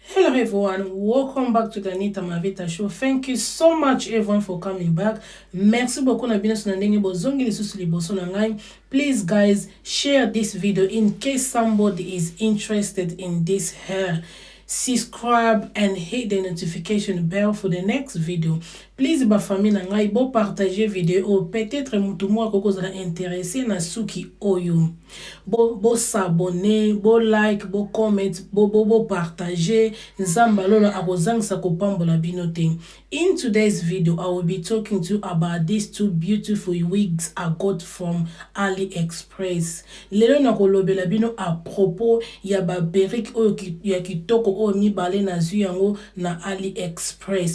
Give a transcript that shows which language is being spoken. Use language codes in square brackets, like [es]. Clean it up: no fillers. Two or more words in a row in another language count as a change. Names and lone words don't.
[en] Hello everyone, welcome back to the Anita Mavita show. Thank you so much everyone for coming back. [fr] Merci beaucoup [ln] na bino sunandenge bozongi lisusu liboso na ngai. [en] Please guys, share this video in case somebody is interested in this hair. Subscribe and hit the notification bell for the next video. [ln] Please ba famille na ngai bo [fr] partager vidéo, [ln] peut-être mutu mo akoko za intéressé na Suki oyo. Bo s'abonner, bo like, bo comment, bo partager. Nzamba lolo akozangisa kopambola bino te. [en] In today's video, I will be talking to you about these two beautiful wigs I got from AliExpress. [ln] Lelo na kolobela bino [fr] a propos [ln] ya ba perruque oyo ya kitoko oyo mibale na zwi yango na AliExpress.